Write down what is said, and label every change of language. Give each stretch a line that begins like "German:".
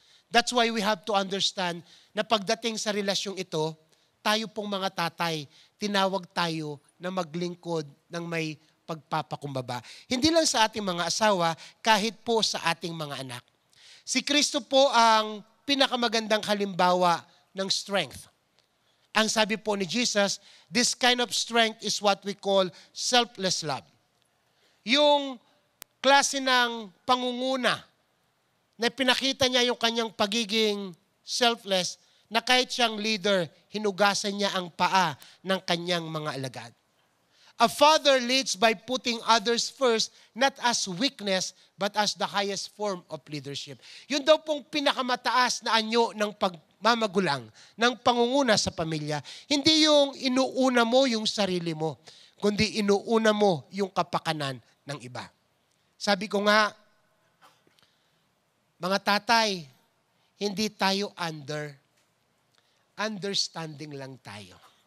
English: That's why we have to understand
Filipino: na pagdating sa relasyong ito, tayo pong mga tatay, tinawag tayo na maglingkod ng may pagpapakumbaba. Hindi lang sa ating mga asawa, kahit po sa ating mga anak. Si Kristo po ang pinakamagandang halimbawa ng strength. Ang sabi po ni Jesus,
English: this kind of strength is what we call selfless love.
Filipino: Yung klase ng pangunguna na pinakita niya yung kanyang pagiging selfless, na kahit siyang leader, hinugasan niya ang paa ng kanyang mga alagad.
English: A father leads by putting others first, not as weakness, but as the highest form of leadership.
Filipino: Yun daw pong pinakamataas na anyo ng pagmamagulang, ng pangunguna sa pamilya. Hindi yung inuuna mo yung sarili mo, kundi inuuna mo yung kapakanan ng iba. Sabi ko nga, mga tatay, hindi tayo understanding lang tayo.